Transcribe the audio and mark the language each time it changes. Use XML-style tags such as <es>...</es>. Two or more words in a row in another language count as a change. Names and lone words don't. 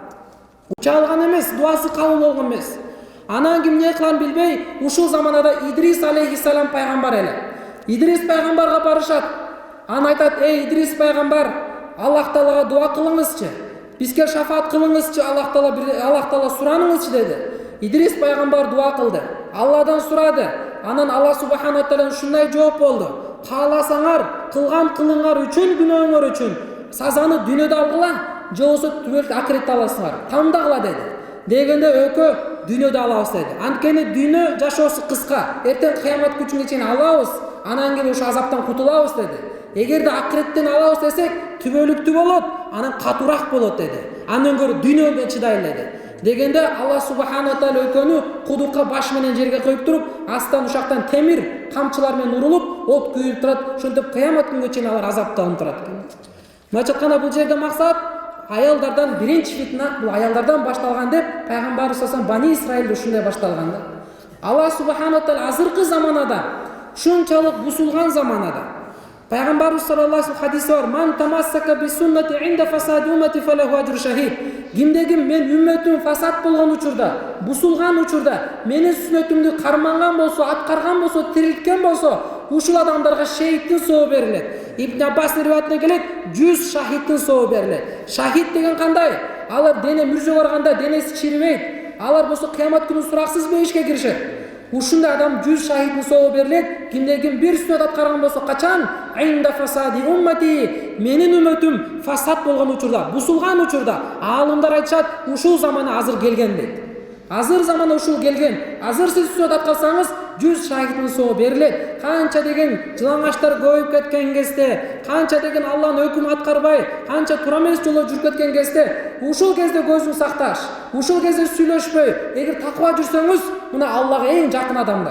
<ky>Уча алган эмес, дуасы кабыл болгон эмес. Анан ким эмне кыларын билбей, ушул заманада Идрис алейхиссалам пайгамбар эле. Идрис пайгамбарга барышат. Аны айтат: "Эй Идрис пайгамбар, Аллах Таалага дуа кылыңызчы. Бизге шафаат кылыңызчы, Аллах Таала сураныңызчы" деди. Идрис пайгамбар дуа кылды. Алладан сурады. Анан</ky> <ar>الله سبحانه وتعالى</ar> <ky>ушундай жооп болду: "Кааласаңар, кылган кылыңар үчүн, күнөөңөр үчүн сазаны дүйнөдө алгыла, же болбосо түбөлүк акыретте аласыңар. Тандагыла" деди. Дегенде экөө дүйнөдө алабыз деди. Анткени дүйнө жашоосу кыска. Эртең кыямат күчүнгө чейин алабыз, анан кийин ошо азаптан кутулабыз деди. Эгерде акыреттен алабыз десек, түбөлүктүү болот, анан катуураак болот деди. Андан көрө дүйнөгө чыдайлы деди. Дегенде</ky> <ar>الله سبحانه وتعالى</ar> <ky>экөөнү кудукка баш менен жерге коюп туруп, астан ушактан темир камчылар менен урулуп, от күйүлүп турат. Ошентип кыямат күнгө чейин алар азапталып турат экен. Мына айтканда бул жерде максат аялдардан биринчи фитна бул аялдардан башталган деп пайгамбарыбыз саллаллаху Бани Исраилде ушундай башталган да.</ky> <ar>الله سبحانه وتعالى</ar> <ky>азыркы заманада, ушунчалык бусулган заманада пайгамбарыбыз</ky> <ar>صلى الله عليه</ar> <ky>хадиси бар:</ky> <ar>"من تمسك بسنتي عند فساد أمتي فله أجر شهيد."</ar> <ky>Кимдегим мен үммөтүм фасад болгон учурда, бусулган учурда менин сүннөтүмдү карманган болсо, аткарган болсо, тирилткен болсо, ушул адамдарга шейиттин сообу берилет. Ибн Аббастын риваятына келет, 100 шахидтин сообу берилет. Шахид деген кандай? Алар дене мүрзө барганда денеси чирибейт. Алар болсо кыямат күнү сураксыз бейишке киришет. Ушундай адам 100 шахидтин сообу берилет. Кимдегим бир сүннөт аткарган болсо, качан?</ky> <ar>عند فساد أمتي,</ar> <ky>менин үммөтүм фасад болгон учурда, бусулган учурда. Аалымдар айтышат, ушул заманы азыр келген дейт. Азыр заманы ушул келген. Азыр сиз сүннөт аткарсаңыз 100 шахидтин сообу берилет. Канча деген жылаңачтар көбөйүп кеткен кезде, канча деген Алланын өкүмүн аткарбай, канча туура эмес жолдо жүрүп кеткен кезде, ушул кезде көзүн сакташ, ушул кезде сүйлөшпөй, эгер такыба жүрсөңүз, мына Аллага эң жакын адамдар.</ky>